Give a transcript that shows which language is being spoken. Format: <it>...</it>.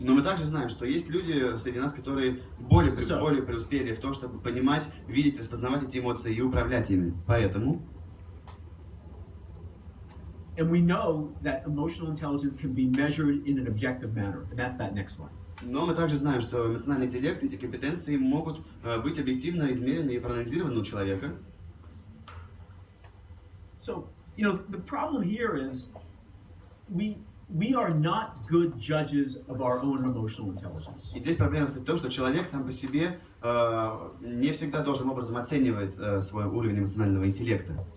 <ru>Но мы также знаем, что есть люди среди нас, которые более преуспели в том, чтобы понимать, видеть, распознавать эти эмоции и управлять ими. Поэтому</ru> <en>And we know that emotional intelligence can be measured in an objective manner, and that's that next slide.</en> <ru>Но мы также знаем, что эмоциональный интеллект, эти компетенции могут быть объективно измерены и проанализированы у человека.</ru> <en>So, the problem here is we are not good judges of our own emotional intelligence.</en> <ru>И здесь проблема состоит в том, что человек сам по себе не всегда должным образом оценивает свой уровень эмоционального интеллекта.</ru>